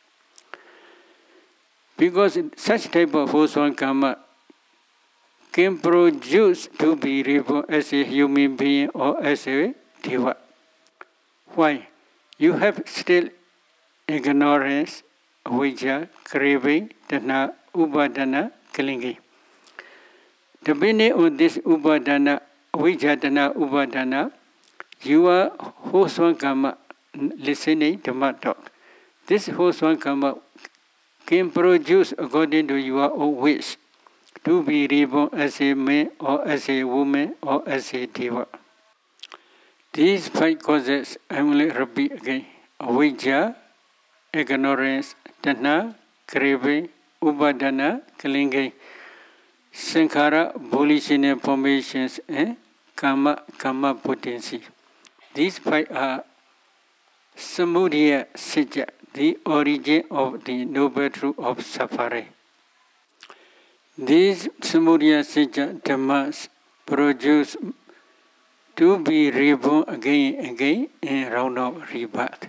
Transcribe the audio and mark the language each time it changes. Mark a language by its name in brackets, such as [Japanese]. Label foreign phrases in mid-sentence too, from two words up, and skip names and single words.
[English] Because such type of wholesome karma can produce to be reborn as a human being or as a deva. Why? You have still ignorance, [Pali] avijja, craving, tanha, upadana, [English] clinging. Depending on this [Pali] upadana, avijja, tanha, upadana, [English] you are wholesome karma listening to Dhamma talk. This wholesome karma can produce according to your own wish to be reborn as a man or as a woman or as a deva. These 5 causes, I will repeat again. [Pali] Avijja, ignorance, tanha, craving, upadana, clinging, sankhara, [English] volitional formations, and karma potency. These 5 are [Pali] samudaya sajja, [English] the origin of the noble truth of suffering. These [Pali] samudaya sajja dhammas [English] produce to be reborn again and again in round of rebirth.